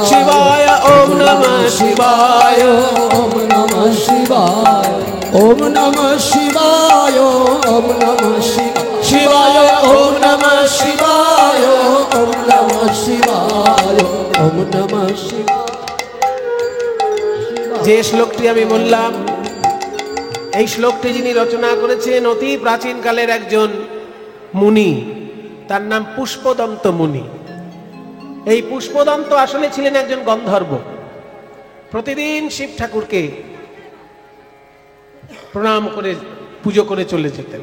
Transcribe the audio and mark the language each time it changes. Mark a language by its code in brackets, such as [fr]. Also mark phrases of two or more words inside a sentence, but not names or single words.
[sa] शिवाय ॐ नमः शिवाय ॐ नमः शिवाय ॐ नमः शिवाय ॐ नमः शिवाय ॐ नमः शिवाय ॐ नमः शिवाय ॐ नमः शिवाय। [bn] যে শ্লোকটি আমি বললাম, এই শ্লোকটি যিনি রচনা করেছেন অতি প্রাচীন কালের একজন মুনি, তার নাম পুষ্পদন্ত মুনি। এই পুষ্পদন্ত আসলে ছিলেন একজন গন্ধর্ব। প্রতিদিন শিব ঠাকুরকে প্রণাম করে পুজো করে চলে যেতেন।